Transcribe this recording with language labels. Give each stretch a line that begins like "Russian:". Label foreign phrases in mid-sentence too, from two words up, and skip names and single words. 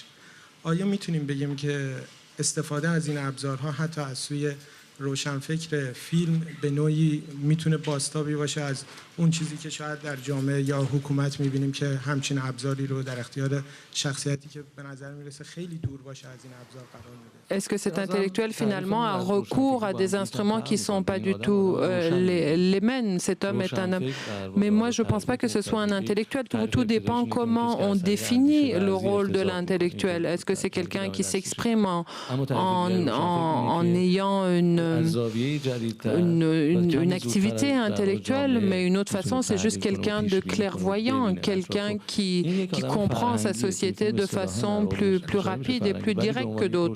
Persian: آیا میتونیم بگیم که استفاده از این ابزارها حتی از سوی روشنفکر فیلم به نوعی میتونه بازتابی باشه از اون چیزی که شاید در جامعه یا حکومت میبینیم که همچین ابزاری رو در اختیار شخصیتی که به نظر میرسه خیلی دور باشه از این ابزار قرار میده؟
French: Est-ce que cet intellectuel finalement a recours à des instruments qui ne sont pas du tout les mêmes? Cet homme est un homme. Mais moi, je ne pense pas que ce soit un intellectuel. Tout dépend comment on définit le rôle de l'intellectuel. Est-ce que c'est quelqu'un qui s'exprime en ayant une activité intellectuelle, mais une autre façon, c'est juste quelqu'un de clairvoyant, quelqu'un qui comprend sa société de façon plus rapide et plus directe que d'autres.